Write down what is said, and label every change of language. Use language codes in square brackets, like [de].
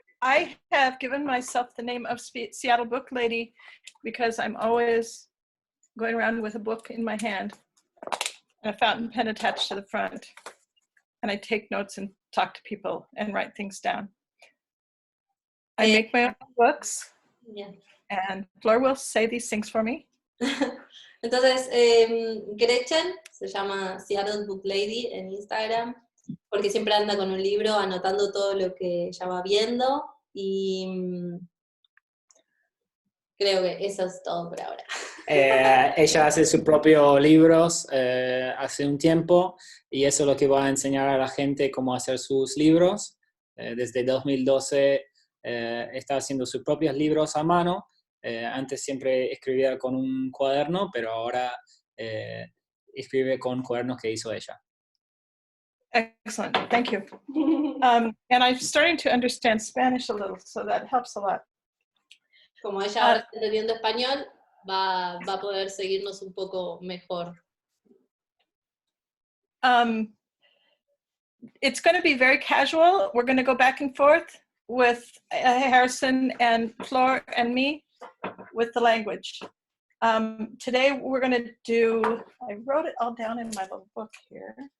[en] I have given myself the name of Seattle Book Lady because I'm always going around with a book in my hand and a fountain pen attached to the front. And I take notes and talk to people and write things down. I make my own books, and Flor will say these things for me. [es] Entonces, Gretchen se llama Seattle Book Lady en Instagram, porque siempre anda con un libro anotando todo lo que ella va viendo, y creo que eso es todo por ahora. Ella hace sus propios libros hace un tiempo, y eso es lo que va a enseñar a la gente cómo hacer sus libros. Desde 2012 está haciendo sus propios libros a mano. Antes siempre escribía con un cuaderno, pero ahora escribe con cuadernos que hizo ella. [en] Excellent, thank you. And I'm starting to understand Spanish a little, so that helps a lot. [es] Como ella ahora está entendiendo español, va a poder seguirnos un poco mejor. [en] It's going to be very casual. We're going to go back and forth with Harrison and Flor and me with the language. Today we're going to do, I wrote it all down in my little book here.